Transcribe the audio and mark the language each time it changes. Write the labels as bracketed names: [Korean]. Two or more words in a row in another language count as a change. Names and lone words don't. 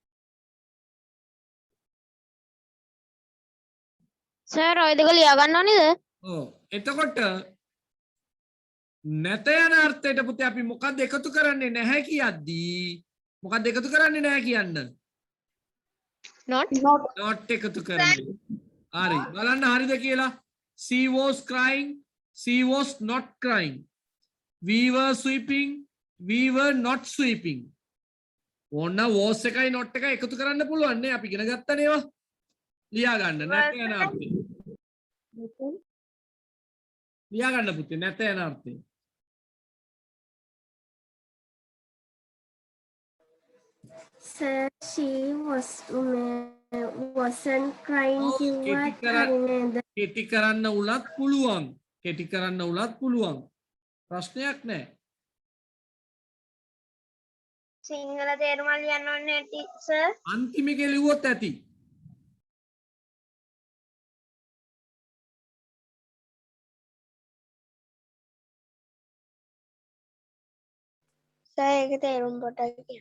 [Sinhala] සර් ඔය දෙක ලියා ගන්න ඕනේද? ඔව්. එතකොට නැත යන අර්ථයට පුතේ අපි මොකක්ද එකතු කරන්නේ නැහැ කියද්දී මොකක්ද එකතු කරන්නේ නැහැ කියන්න? not එකතු කරන්නේ. හරි. බලන්න හරිද කියලා. [English] She was crying. She was not crying. We were sweeping. We were not sweeping. [Sinhala] ඕන්න was එකයි not එකයි එකතු කරන්න පුළුවන් නේ. අපි ඉගෙන ගත්තනේ ඒවා. ලියා ගන්න නැත යන අර්ථය. ලියා ගන්න පුතේ නැත යන අර්ථය. [English] Sir, she wasn't crying. She was crying. [Sinhala] කෙටි කරන්න උලත් පුළුවන්. කෙටි කරන්න උලත් පුළුවන්. ප්‍රශ්නයක් නැහැ. සිංහල තේරුම ලියන්න ඕනේ ටීචර්. අන්තිම එක ලිව්වොත් ඇති. සර් ඒක තේරුම් පොඩ්ඩක් කියන්න.